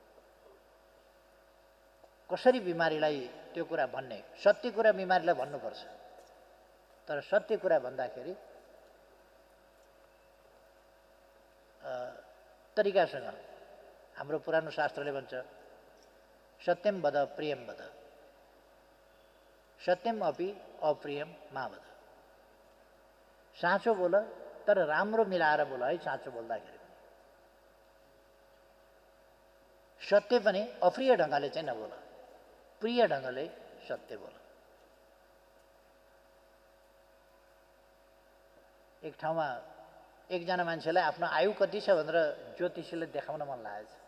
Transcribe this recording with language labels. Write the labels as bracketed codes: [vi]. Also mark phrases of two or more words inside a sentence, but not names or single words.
[ne] कसरी बिमारीलाई त्यो कुरा भन्ने, सत्य कुरा बिमारीलाई भन्नुपर्छ, तर सत्य कुरा भन्दाखेरि तरिकासँग। हाम्रो पुरानो शास्त्रले भन्छ [sa] सत्यम वद प्रियम वद, सत्यम अपि अप्रियम मा वद। [ne] साँचो बोल, तर राम्रो मिलाएर बोल है। साँचो बोल्दाखेरि सत्य पनि अप्रिय ढङ्गले चाहिँ नबोल, प्रिय ढङ्गले सत्य बोल। एक ठाउँमा एकजना मान्छेलाई आफ्नो आयु कति छ भनेर ज्योतिषीले देखाउन मन लागेछ।